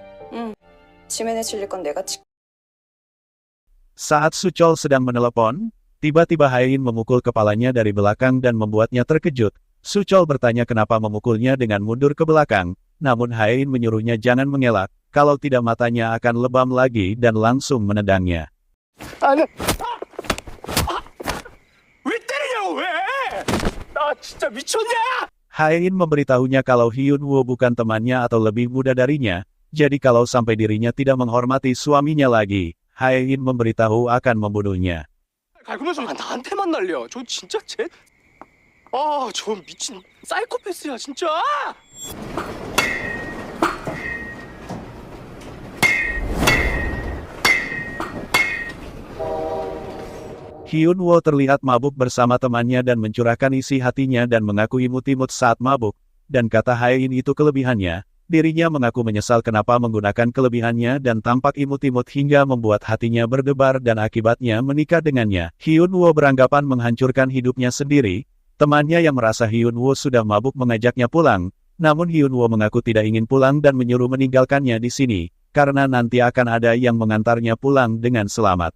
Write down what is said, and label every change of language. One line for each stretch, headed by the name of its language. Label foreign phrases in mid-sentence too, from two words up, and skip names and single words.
Korean: 지면에 질릴 건 내가
Indonesian: Saat Su-chol sedang menelepon, Tiba-tiba Haein memukul kepalanya dari belakang dan membuatnya terkejut. Suchol bertanya kenapa memukulnya dengan mundur ke belakang, namun Haein menyuruhnya jangan mengelak, kalau tidak matanya akan lebam lagi dan langsung menendangnya.
Korean: 아니. 왜 때리냐고 왜? 나 진짜 미쳤냐?
Indonesian: Haein memberitahunya kalau Hyun Woo bukan temannya atau lebih muda darinya, jadi kalau sampai dirinya tidak menghormati suaminya lagi, Haein memberitahu akan membunuhnya.
Korean: 갈구면서 나한테만 날려. 저 진짜 저 미친 사이코패스야 진짜.
Indonesian: Hyun Woo terlihat mabuk bersama temannya dan mencurahkan isi hatinya dan mengaku imut-imut saat mabuk, dan kata Haein itu kelebihannya. Dirinya mengaku menyesal kenapa menggunakan kelebihannya dan tampak imut-imut hingga membuat hatinya berdebar dan akibatnya menikah dengannya. Hyun Woo beranggapan menghancurkan hidupnya sendiri. Temannya yang merasa Hyun Woo sudah mabuk mengajaknya pulang, namun Hyun Woo mengaku tidak ingin pulang dan menyuruh meninggalkannya di sini, karena nanti akan ada yang mengantarnya pulang dengan selamat.